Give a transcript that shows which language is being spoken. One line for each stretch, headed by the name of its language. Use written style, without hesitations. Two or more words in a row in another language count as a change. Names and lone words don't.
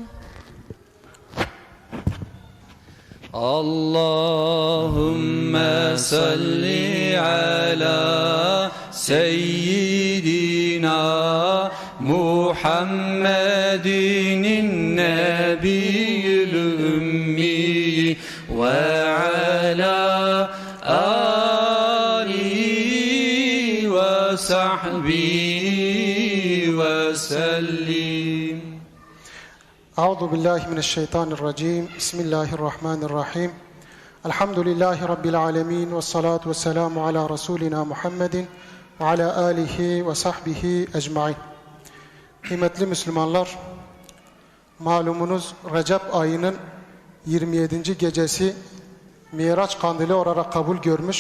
Arabic: اللهم صل على سيدنا محمد النبي الأمي وعلى آله وصحبه وسلم. أعوذ بالله من الشيطان الرجيم. بسم الله الرحمن الرحيم. الحمد لله رب العالمين والصلاة والسلام على رسولنا محمد وعلى آله وصحبه أجمعين.
Turkish: Kıymetli Müslümanlar, malumunuz Recep ayının 27. gecesi Miraç kandili olarak kabul görmüş.